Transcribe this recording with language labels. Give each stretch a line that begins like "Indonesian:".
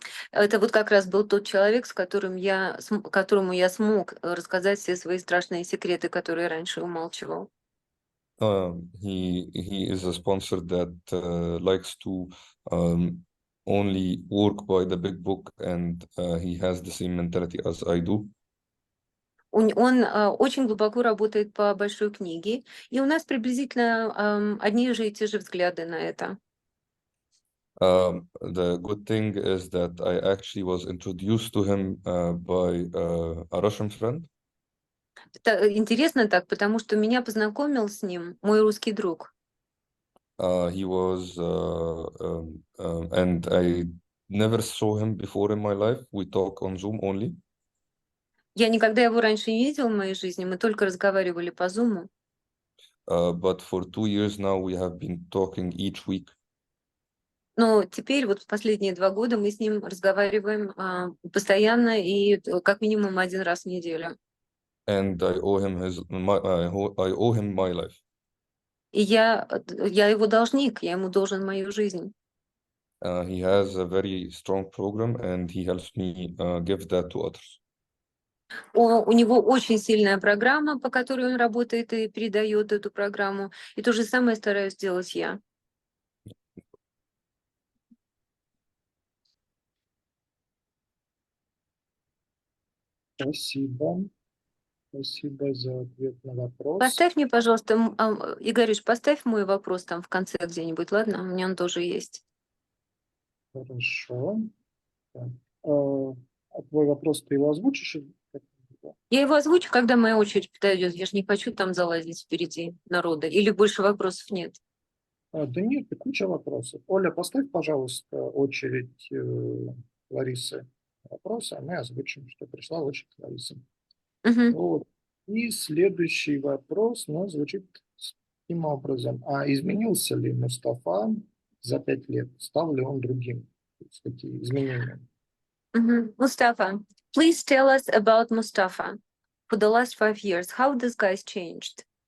Russian: Это вот как раз был тот человек, с которым которому я смог рассказать все свои страшные секреты, которые раньше умалчивал.
English: He is a sponsor that likes to only work by the big book, and he has the same mentality as I do.
Russian: Он очень глубоко работает по Большой книге, и у нас приблизительно одни же и те же взгляды на это.
English: The good thing is that I actually was introduced to him by a Russian friend.
Russian: Это интересно так, потому что меня познакомил с ним мой русский друг.
English: He was, and I never saw him before in my life. We talk on Zoom only.
Russian: Я никогда его раньше не видел в моей жизни, мы только разговаривали по Zoom.
English: But for 2 years now, we have been talking each week.
Russian: Но теперь, вот в последние 2 года, мы с ним разговариваем постоянно и как минимум 1 раз в неделю.
English: And I owe him I owe him my life.
Russian: И я его должник, я ему должен мою жизнь.
English: He has a very strong program, and he helps me give that to others.
Russian: У него очень сильная программа, по которой он работает и передает эту программу. И то же самое стараюсь сделать я. Спасибо. Спасибо за ответ на вопрос. Поставь мне, пожалуйста, Игорюш, поставь мой вопрос там в конце где-нибудь, ладно? У меня он тоже есть. Хорошо. Так. А твой вопрос ты его озвучишь? Я его озвучу, когда моя очередь подойдет. Я же не хочу там залазить впереди народа. Или больше вопросов нет? Да нет, куча вопросов. Оля, поставь, пожалуйста, очередь Ларисы вопросы, а мы озвучим, что пришла очередь Ларисы. Вот. И следующий вопрос звучит таким образом. А изменился ли Мустафа за 5 лет? Стал ли он другим? Какие изменения?
English: Mustafa, please tell us about Mustafa. For the last 5 years, how this guy's changed?